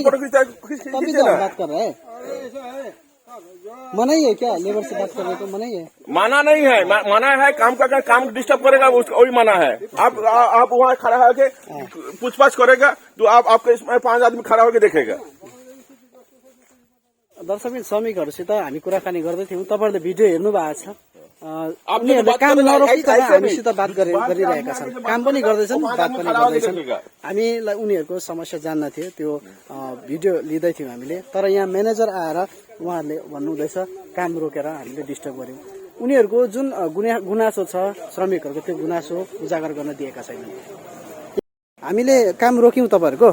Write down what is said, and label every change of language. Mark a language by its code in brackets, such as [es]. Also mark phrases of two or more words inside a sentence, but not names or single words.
[hi] फोटो खींचता है, तभी तो हम बात कर रहे हैं। मना ही है क्या लेबर से बात कर रहे हो? तो मना ही है। माना नहीं है, माना है काम का काम डिस्टर्ब करेगा वही माना है। आप वहाँ खड़ा होके पूछताछ करेगा तो आपके इसमें 5 आदमी खड़ा होके देखेगा। [ne] दर्शक श्रमिकहरूसित हामी कुराकानी गर्दै थियौँ। तपाईँहरूले भिडियो हेर्नु भएको छ। [hi] आप [ne] उनीहरूले [hi] बात काम [ne] गरेर नरोकिकन [hi] ऐसे भी। [ne] हामीसित बात गरिरहेका छन्, काम पनि गर्दैछन्, बात पनि [hi] खड़ा होके [ne] गर्दैछन्। [hi] देखेगा। [ne] हामीलाई उनीहरूको समस्या जान्न थियो, त्यो भिडियो लिँदै थियौँ हामीले। तर यहाँ म्यानेजर आएर उहाँहरूले भन्नुहुँदैछ काम रोकेर हामीले डिस्टर्ब गर्यौँ। उनीहरूको जुन गुनासो छ श्रमिकहरूको, त्यो गुनासो उजागर गर्न दिएका छैनन्। हामीले काम रोक्यौँ तपाईँहरूको,